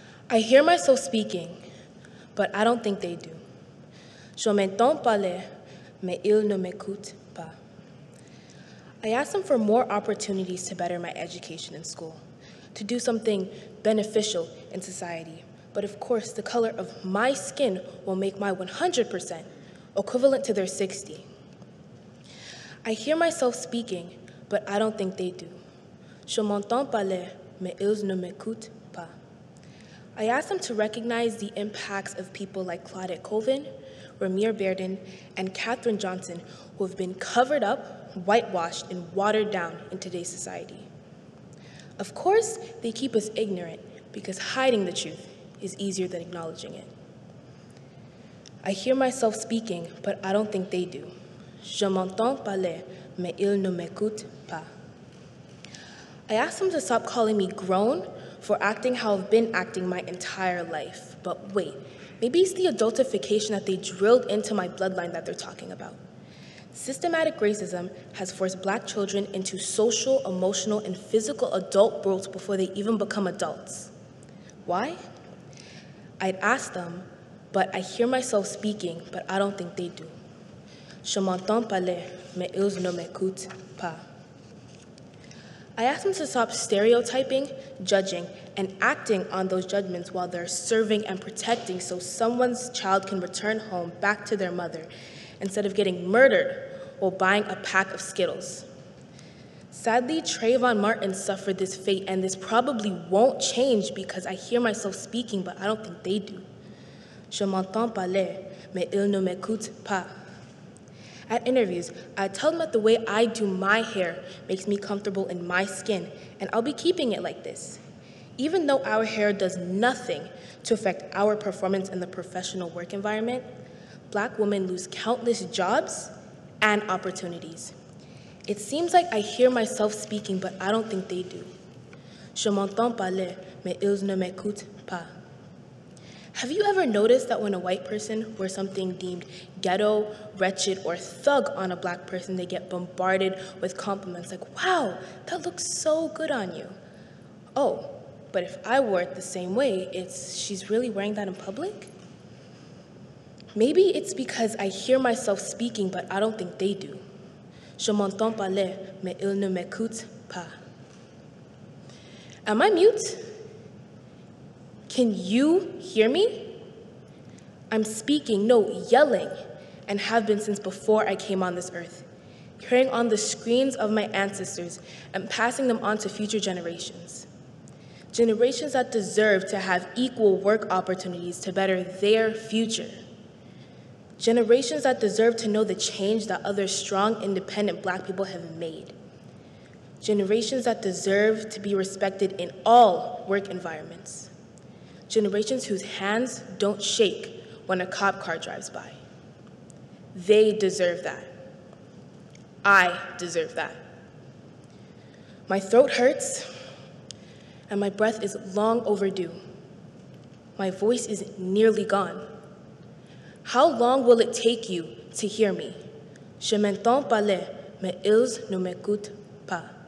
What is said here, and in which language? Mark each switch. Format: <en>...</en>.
<en>I hear myself speaking, but I don't think they do.</en> <fr>Je m'entends parler, mais ils ne m'écoutent pas.</fr> <en>I asked them for more opportunities to better my education in school, to do something beneficial in society, but of course the color of my skin will make my 100% equivalent to their 60. I hear myself speaking, but I don't think they do.</en> <fr>Je m'entends parler, mais ils ne m'écoutent pas.</fr> <en>I asked them to recognize the impacts of people like Claudette Colvin, Ramir Bearden, and Katherine Johnson, who have been covered up, whitewashed, and watered down in today's society. Of course, they keep us ignorant because hiding the truth is easier than acknowledging it. I hear myself speaking, but I don't think they do.</en> <fr>Je m'entends parler, mais ils ne m'écoutent pas.</fr> <en>I asked them to stop calling me grown for acting how I've been acting my entire life. But wait, maybe it's the adultification that they drilled into my bloodline that they're talking about. Systematic racism has forced Black children into social, emotional, and physical adult roles before they even become adults. Why? I'd ask them, but I hear myself speaking, but I don't think they do.</en> <fr>Je m'entends parler, mais ils ne m'écoutent pas.</fr> <en>I asked them to stop stereotyping, judging, and acting on those judgments while they're serving and protecting so someone's child can return home back to their mother instead of getting murdered while buying a pack of Skittles. Sadly, Trayvon Martin suffered this fate, and this probably won't change because I hear myself speaking, but I don't think they do.</en> <fr>Je m'entends parler, mais ils ne m'écoutent pas.</fr> <en>At interviews, I tell them that the way I do my hair makes me comfortable in my skin, and I'll be keeping it like this. Even though our hair does nothing to affect our performance in the professional work environment, Black women lose countless jobs and opportunities. It seems like I hear myself speaking, but I don't think they do.</en> <fr>Je m'entends parler, mais ils ne m'écoutent pas.</fr> <en>Have you ever noticed that when a white person wears something deemed ghetto, wretched, or thug on a Black person, they get bombarded with compliments like, wow, that looks so good on you. Oh, but if I wore it the same way, she's really wearing that in public? Maybe it's because I hear myself speaking, but I don't think they do.</en> <fr>Je m'entends parler, mais ils ne m'écoutent pas.</fr> <en>Am I mute? Can you hear me? I'm speaking, no, yelling, and have been since before I came on this earth, carrying on the screams of my ancestors and passing them on to future generations. Generations that deserve to have equal work opportunities to better their future. Generations that deserve to know the change that other strong, independent Black people have made. Generations that deserve to be respected in all work environments. Generations whose hands don't shake when a cop car drives by. They deserve that. I deserve that. My throat hurts, and my breath is long overdue. My voice is nearly gone. How long will it take you to hear me?</en> <fr>Je m'entends parler, mais ils ne m'écoutent pas.</fr>